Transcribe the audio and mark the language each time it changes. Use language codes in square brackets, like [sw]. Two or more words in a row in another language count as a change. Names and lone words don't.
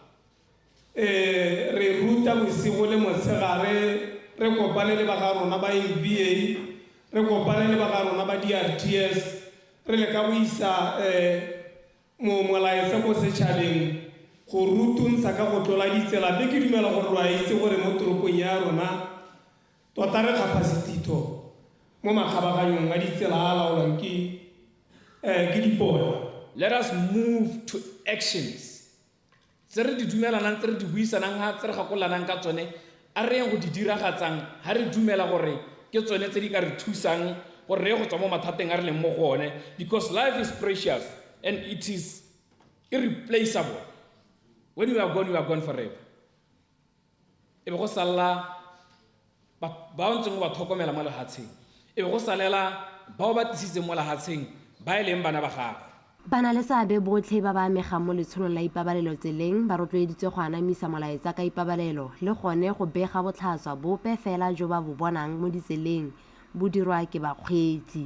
[tn] Re ruta bosigo le motshegare re kopane le ba ga rona ba MVA re kopane le ba ga rona ba DRTS re le ka go isa molaetsa mo setšhabeng go rutuntsha ka go tlola ditsela be ke dumela gore wa itse gore mo toropong ya rona tota re capacity-to mo makgabaganyong a ditsela a laolwang ke dipone. [en] Let us move to actions. [tn] Tse re di dumelanang tse re di buisanang ga tse re gakolanang ka tsone a re yeng go di diragatsang ga re dumela gore ke tsone tse di ka re thusang gore re go tswa mo mathateng a re leng mo go one, [en] because life is precious and it is irreplaceable. When you are gone forever. [tn] E be go sala ba ntseng ba tlhokomela mo lehatsheng e be go salela bao ba tisitseng mo lehatsheng ba e leng bana ba gago. Bana le seabe botlhe ba ba amegang mo letsholong la ipabalelo tseleng ba rotloeditswe go anamisa molaetsa ka ipabalelo le gone go bega botlhaswa bope fela jo ba bo bonang mo ditseleng bo dirwa ke bakgweetsi.